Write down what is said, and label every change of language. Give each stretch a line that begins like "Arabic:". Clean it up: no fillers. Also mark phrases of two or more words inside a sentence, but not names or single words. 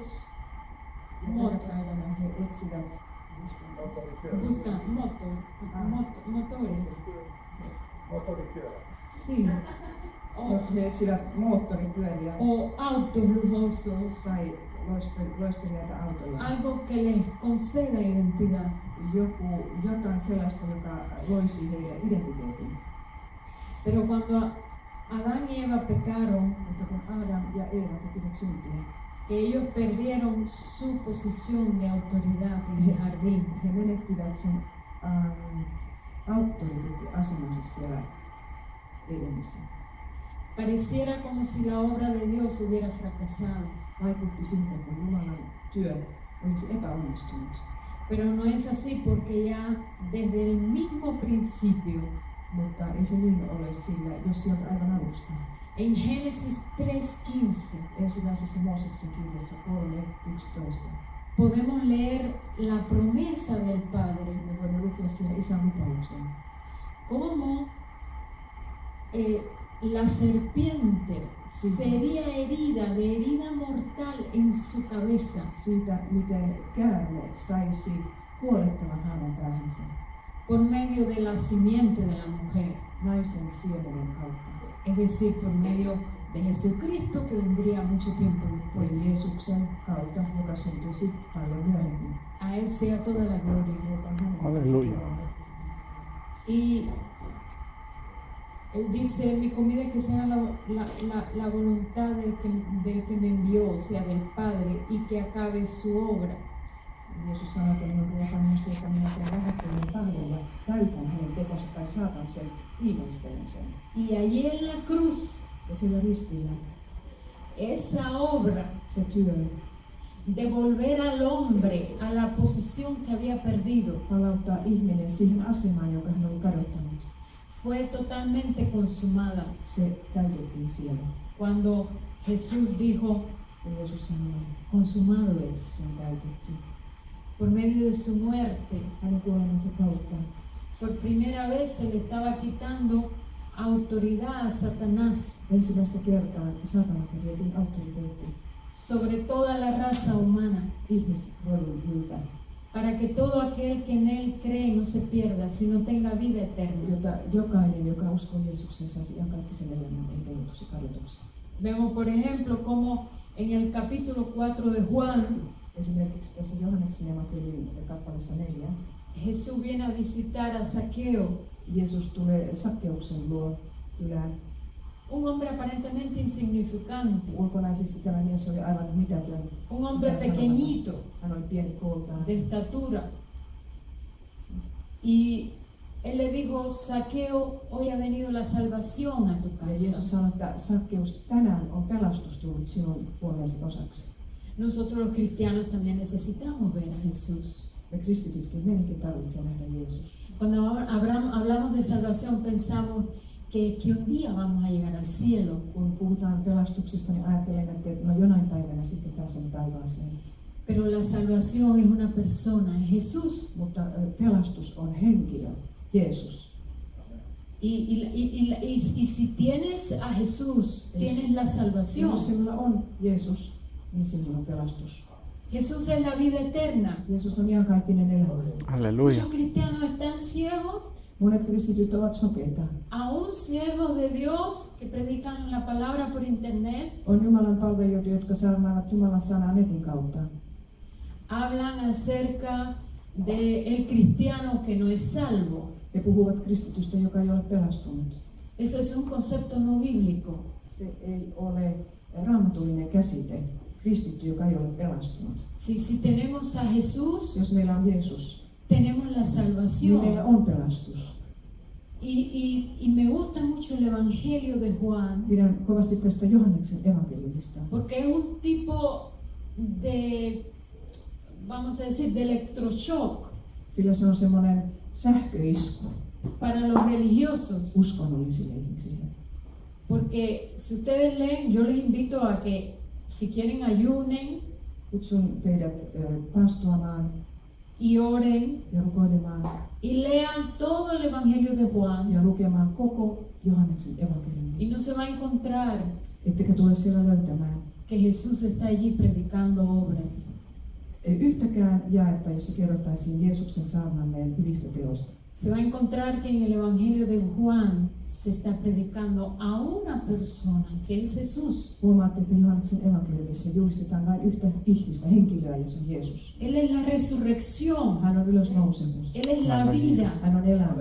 Finnish: Tänä päivänä he etsivät
Spanish: Buscan motores. Sí.
Finnish: he etsivät moottoripyöriä
Spanish: O autos lujosos.
Finnish: tai loistelijaita autoja.
Spanish: Algo que les conceda identidad.
Finnish: Jotain sellaista, joka loisi heille identiteetin.
Spanish: Pero cuando Adán y Eva pecaron,
Finnish: Mutta kun Adam ja Eeva tekivät syntiä,
Spanish: ellos perdieron su posición de autoridad en el jardín.
Finnish: he menettivät sen auktoriteettiasemansa siellä Edenissä.
Spanish: Pareciera como si la obra de Dios hubiera fracasado.
Finnish: Vaikutti siltä, kun Jumalan työ olisi epäonnistunut.
Spanish: Pero no es así porque ya desde el mismo principio,
Finnish: Mutta ei se niin ole, sillä jos sieltä aivan alusta.
Spanish: en Génesis 3:15,
Finnish: Ensimmäisessä Mooseksen kirjassa 3:11
Spanish: podemos leer la promesa del Padre,
Finnish: me voimme lukea siinä isän lupauksen.
Spanish: cómo la serpiente sería herida de herida mortal en su cabeza.
Finnish: Siitä, miten käärme saisi kuolettavan haavan päähänsä
Spanish: Por medio de la simiente de la mujer,
Finnish: naisen siemenen kautta.
Spanish: es decir, por medio de Jesucristo que vendría mucho tiempo
Finnish: Eli
Spanish: después.
Finnish: Jeesuksen kautta, joka syntyisi paljon myöhemmin.
Spanish: A Él sea toda la gloria. Aleluya. Y Él dice, mi comida que sea la voluntad del que me envió, o sea, del Padre, y que acabe su obra.
Finnish: Jeesus sanoi, että minun ruokani on se, että minä teen lähettäjän tahdon ja täytän hänen tekonsa tai saatan sen, viimeistelen sen.
Spanish: Y allí en la cruz,
Finnish: Ja sillä ristillä
Spanish: esa obra
Finnish: se työ
Spanish: de volver al hombre a la posición que había perdido,
Finnish: palauttaa ihminen siihen asemaan, jonka hän oli kadottanut.
Spanish: fue totalmente consumada.
Finnish: Se täytettiin siellä.
Spanish: Cuando Jesús dijo,
Finnish: Ja Jeesus sanoi,
Spanish: consumado es,
Finnish: se on täytetty.
Spanish: por medio de su muerte,
Finnish: Hänen kuolemansa kautta
Spanish: por primera vez se le estaba quitando autoridad a Satanás
Finnish: ensimmäistä kertaa saatanalta vietiin auktoriteetti
Spanish: sobre toda la raza humana,
Finnish: ihmisrodun yltä,
Spanish: para que todo aquel que en él cree no se pierda, sino tenga vida eterna.
Finnish: jota jokainen, joka uskoo Jeesuksen, saisi iankaikkisen elämän eikä joutuisi kadotuksi.
Spanish: Vemos, por ejemplo, como en el capítulo 4 de Juan,
Finnish: Esimerkiksi tässä Johanneksen evankeliumin kappaleessa 4,
Spanish: Jesús viene a visitar a Zaqueo,
Finnish: Jeesus tulee Sakkeuksen luo kylään.
Spanish: un hombre aparentemente insignificante,
Finnish: Ulkonaisesti tämä mies oli aivan mitätön.
Spanish: un hombre
Finnish: Mitään
Spanish: pequeñito,
Finnish: sanomaton. Hän oli pieni kooltaan.
Spanish: de estatura. Y él le dijo, Zaqueo, hoy ha venido la salvación a tu
Finnish: Ja Jeesus
Spanish: casa.
Finnish: sanoi, että Sakkeus, tänään on pelastus tullut sinun puoleesi osaksi.
Spanish: Nosotros los cristianos también necesitamos ver a Jesús.
Finnish: Me kristitytkin meidänkin tarvitsee nähdä Jeesus.
Spanish: Cuando hablamos de salvación pensamos que un día vamos a llegar al cielo.
Finnish: Kun puhutaan pelastuksesta, niin ajattelen, että no jonain päivänä sitten pääsen taivaaseen.
Spanish: Pero la salvación es una persona, es Jesús.
Finnish: Mutta pelastus on henkilö, Jeesus.
Spanish: Y si tienes a Jesús, tienes la salvación.
Finnish: Jos sinulla on Jeesus, niin sinulla on pelastus.
Spanish: Jesús es la vida eterna.
Finnish: Jeesus on iankaikkinen elämä.
Spanish: Aleluya. Muchos cristianos están ciegos,
Finnish: Monet kristityt ovat sokeita.
Spanish: aún siervos de Dios que predican la palabra por internet,
Finnish: On Jumalan palvelijoita, jotka saarnaavat Jumalan sanaa netin kautta.
Spanish: hablan acerca del cristiano que no es salvo.
Finnish: He puhuvat kristitystä, joka ei ole pelastunut.
Spanish: Eso es un concepto no bíblico.
Finnish: Se ei ole raamatullinen käsite. kristitty, joka ei ole pelastunut.
Spanish: Si tenemos a Jesús,
Finnish: Jos meillä on Jeesus,
Spanish: tenemos la
Finnish: niin
Spanish: salvación.
Finnish: meillä on pelastus.
Spanish: Y me gusta mucho el Evangelio de Juan,
Finnish: Pidän kovasti tästä Johanneksen evankeliumista,
Spanish: porque es un tipo de, vamos a decir, de electroshock
Finnish: sillä se on semmoinen sähköisku
Spanish: para los religiosos.
Finnish: uskonnollisille ihmisille.
Spanish: Porque si ustedes leen, yo les invito a que si quieren ayunen
Finnish: Kutsun teidät paastoamaan
Spanish: y oren
Finnish: ja rukoilemaan
Spanish: y lean todo el Evangelio de Juan
Finnish: ja lukemaan koko Johanneksen evankeliumin.
Spanish: y no se va a encontrar
Finnish: Ettekä tule siellä löytämään
Spanish: que Jesús está allí predicando obras.
Finnish: yhtäkään jaetta, jossa kerrottaisiin Jeesuksen saarnanneen hyvistä teoista.
Spanish: Se va a encontrar que en el Evangelio de Juan se está predicando a una persona, que es Jesús.
Finnish: Huomaatte, että Johanneksen evankeliumissa julistetaan vain yhtä ihmistä, henkilöä, ja se on Jeesus.
Spanish: Él es la resurrección,
Finnish: Hän on ylösnousemus.
Spanish: Él es la vida.
Finnish: Hän on elämä.